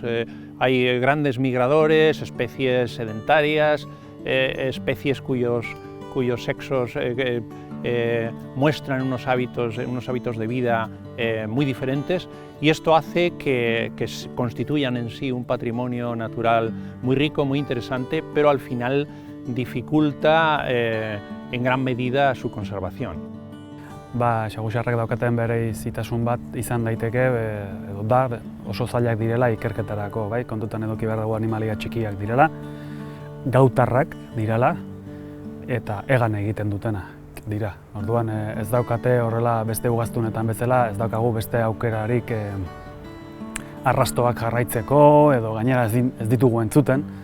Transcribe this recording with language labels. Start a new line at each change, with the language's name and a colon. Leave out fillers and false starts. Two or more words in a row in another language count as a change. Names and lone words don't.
Spanish: Hay grandes migradores, especies sedentarias, especies cuyos sexos muestran unos hábitos de vida muy diferentes, y esto hace que constituyan en sí un patrimonio natural muy rico, muy interesante, pero al final dificulta en gran medida su conservación.
Basque: Xagusarrak daukaten berezitasun bat izan daiteke, edo da oso zailak direla ikerketarako, kontutan eduki behar dugu animalia txikiak direla, gautarrak direla, eta egan egiten dutena dira. Orduan ez daukate horrela beste ugaztunetan bezala, ez daukagu beste aukerarik arrastoak jarraitzeko edo gainera ez ditugu entzuten.